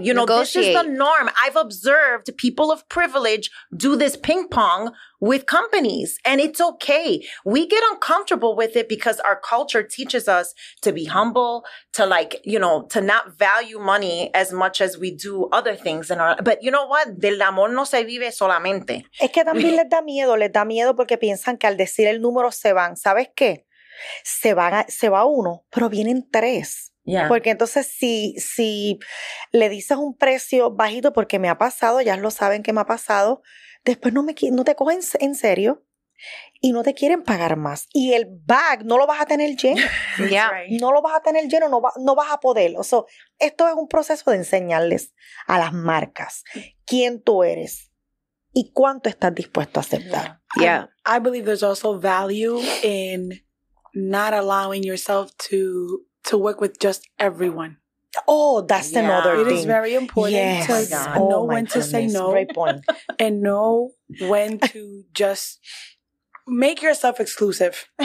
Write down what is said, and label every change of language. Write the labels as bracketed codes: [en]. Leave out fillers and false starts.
[en] This is the norm. I've observed people of privilege do this ping pong with companies, and it's okay. We get uncomfortable with it because our culture teaches us to be humble, to to not value money as much as we do other things but you know what? [es] Del amor no se vive solamente. Es que también les da miedo porque piensan que al decir el número se van. ¿Sabes qué? Se va uno, pero vienen tres. [en] Yeah. [es] Porque entonces si le dices un precio bajito, porque me ha pasado, ya lo saben que me ha pasado, después no te cogen en serio y no te quieren pagar más. Y el bag no lo vas a tener lleno. [en] Yeah. [es] No lo vas a tener lleno, no vas a poder. O sea, esto es un proceso de enseñarles a las marcas quién tú eres y cuánto estás dispuesto a aceptar. [en] Yeah. I believe there's also value in not allowing yourself to work with just everyone. Oh, that's another It thing. is very important Yes. to know when to say no. Great point. And know when to just make yourself exclusive.